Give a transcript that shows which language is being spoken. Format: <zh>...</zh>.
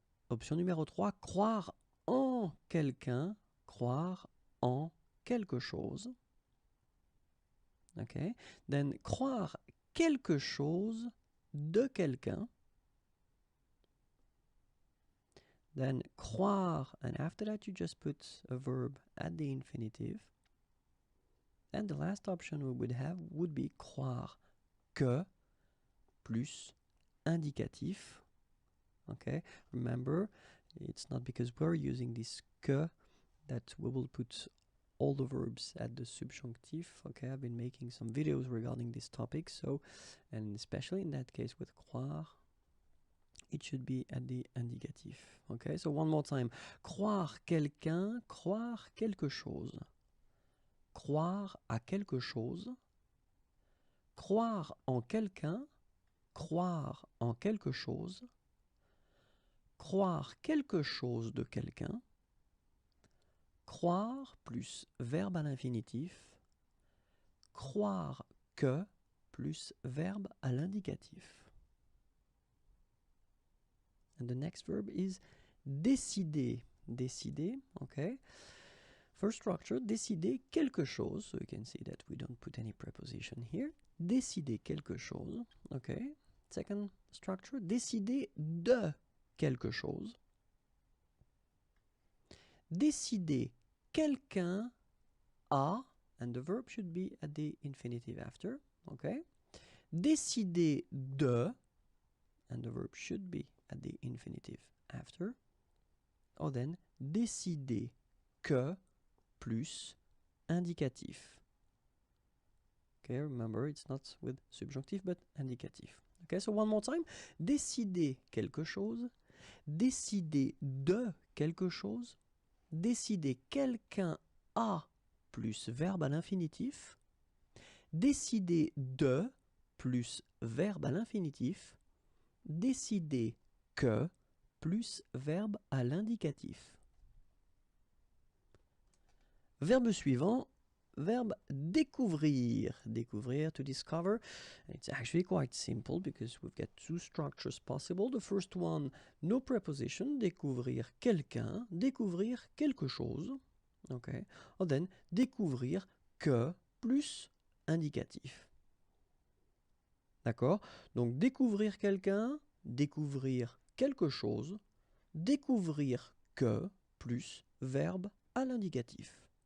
<fr>Option numéro 3, croire en quelqu'un, croire en quelque chose.</fr> <en>Okay, then</en> <fr>croire quelque chose de quelqu'un.</fr> <en>Then croire, and after that you just put a verb at the infinitive. And the last option we would have would be</en> <fr>croire que plus indicatif.</fr> <en>Okay, remember, it's not because we're using this que that we will put all the verbs at the subjunctive. Okay, I've been making some videos regarding this topic, so, and especially in that case with croire, it should be at the indicatif. Okay, so one more time.</en> <fr>Croire quelqu'un, croire quelque chose. Croire à quelque chose. Croire en quelqu'un, croire en quelque chose. Croire quelque chose de quelqu'un. Croire plus verbe à l'infinitif. Croire que plus verbe à l'indicatif.</fr> <en>And the next verb is décider. Décider, okay. First structure,</en> <fr>décider quelque chose.</fr> <en>So you can see that we don't put any preposition here.</en> <fr>Décider quelque chose, okay.</fr> <en>Second structure,</en> <fr>décider de quelque chose. Décider quelqu'un a,</fr> <en>and the verb should be at the infinitive after, okay.</en> <fr>Décider de,</fr> <en>and the verb should be at the infinitive after. Or then,</en> <fr>décider que plus indicatif.</fr> <en>Okay, remember, it's not with subjunctif, but indicatif. Okay, so one more time.</en> <fr>Décider quelque chose. Décider de quelque chose. Décider quelqu'un a plus verbe à l'infinitif. Décider de plus verbe à l'infinitif. Décider que plus verbe à l'indicatif. Verbe suivant, verbe découvrir.</fr> <en>Découvrir, to discover. It's actually quite simple because we've got two structures possible. The first one, no preposition,</en> <fr>découvrir quelqu'un, découvrir quelque chose.</fr> <en>Okay. Or then,</en> <fr>découvrir que plus indicatif. D'accord? Donc, découvrir quelqu'un, découvrir quelque chose, découvrir que plus verbe à l'indicatif.</fr>